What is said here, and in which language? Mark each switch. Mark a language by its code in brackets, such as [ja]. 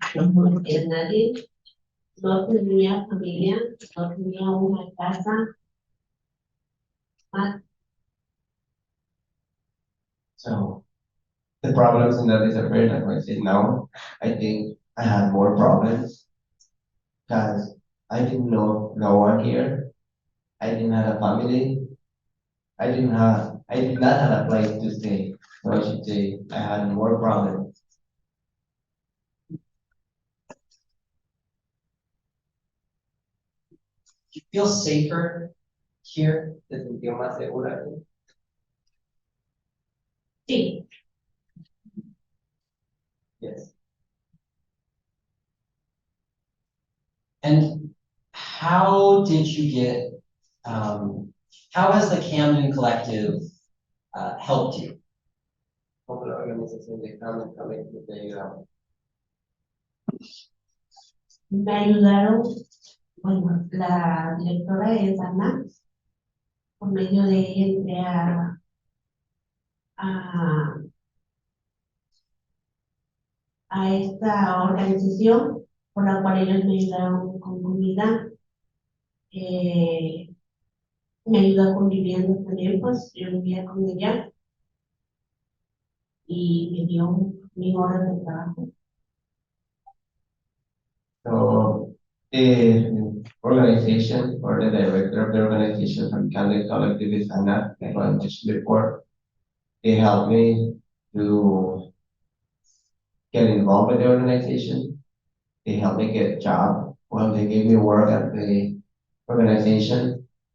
[es] No conocía a nadie, no tenía familia, no tenía una casa. [en] So the problems in that disappeared, like I said, now I think I had more problems because I didn't know no one here. I didn't have a family. I did not have a place to stay. So I should say I had more problems. Do you feel safer here? [es] ¿Te sintió más segura aquí? Sí, [en] Yes. And how did you get, how has the Camden Collective helped you? [es] ¿Cómo la organización de Camden Collective te ayudaba? me ayudaron, bueno, la directora es Ana, por medio de ella entré a, a esta organización por la cual ellos me ayudaron con comida, me ayudó conviviendo también, pues yo vivía con ella y me dio mi hora de trabajo. [en] So, organization or the director of the organization from Candid Collective is Anna, like I mentioned before. They helped me to get involved with the organization. They helped me get a job. Well, they gave me work at the organization.